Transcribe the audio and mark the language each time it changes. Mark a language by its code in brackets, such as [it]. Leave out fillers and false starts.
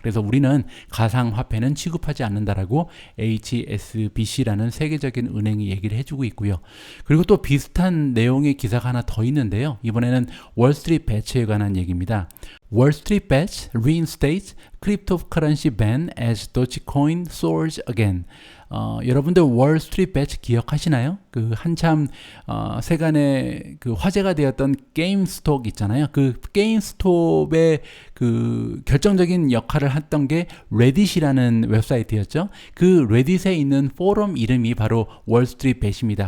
[ko] 그래서 우리는 가상화폐는 취급하지 않는다라고 HSBC라는 세계적인 은행이 얘기를 해주고 있고요. 그리고 또 비슷한 내용의 기사가 하나 더 있는데요. 이번에는 월스트리트 배츠에 관한 얘기입니다. [en] 월스트리트 배츠 reinstates cryptocurrency ban as Dogecoin soars again. [ko] 여러분들 월스트리트 배츠 기억하시나요? 그 한참 세간에 그 화제가 되었던 게임스톱 있잖아요. 그 게임스톱의 그 결정적인 역할을 했던 게 레딧이라는 웹사이트였죠. 그 레딧에 있는 포럼 이름이 바로 월스트리트 배츠입니다.